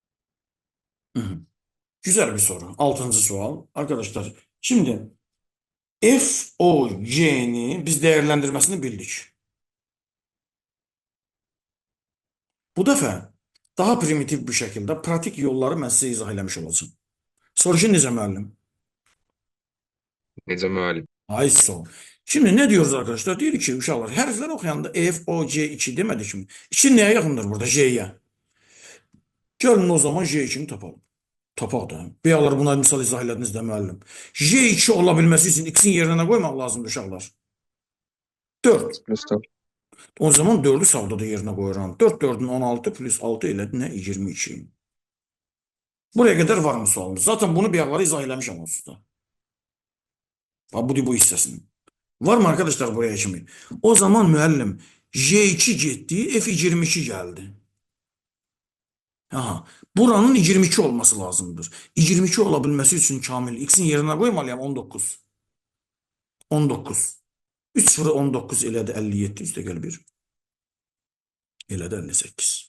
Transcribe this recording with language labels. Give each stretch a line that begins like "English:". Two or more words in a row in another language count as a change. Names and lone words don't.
Turkish: Hı hı. Güzel bir soru. 6. sual. Arkadaşlar şimdi F, O, C'ni biz değerlendirmesini bildik. Bu defa daha primitif bir şekilde pratik yolları
Azerbaijani: mən sizə izah eləmiş olacağım. Soruşun necə müəllim? Necə müəllim? Ay son.
Turkish: Şimdi ne diyoruz arkadaşlar? Diyor ki
Azerbaijani: uşaqlar hərflər oxuyanda
Turkish: F, O, C, 2 demedik mi? 2 neye yakındır burada? J'ye. Gelin o zaman J2'ni tapalım.
Azerbaijani: Tapaq da. Bəyələr buna misal izah elədiniz də müəllim.
Turkish: J2 olabilmesi için x'in yerine
Azerbaijani: koymaq lazımdır uşaqlar. 4. Plus 4. O zaman 4'ü sağda da yerine koyuram. 4 4'ün 16 plus 6 elədi nə? 22.
Turkish: Buraya kadar var mı sualımız?
Azerbaijani: Zaten bunu bəyələr izah eləmişəm onsuz da. Bu hissəsini.
Turkish: Var mı arkadaşlar buraya kimi?
Azerbaijani: O zaman müəllim J2 getdi,
Turkish: F22 geldi.
Azerbaijani: Aha, buranın 22 olması lazımdır.
Turkish: 22 olabilmesi için kamil x'in yerine koymalıyam 19.
Azerbaijani: 19. 3 sıfırı 19 elədi 57 üstə gəl 1. Elədi 58.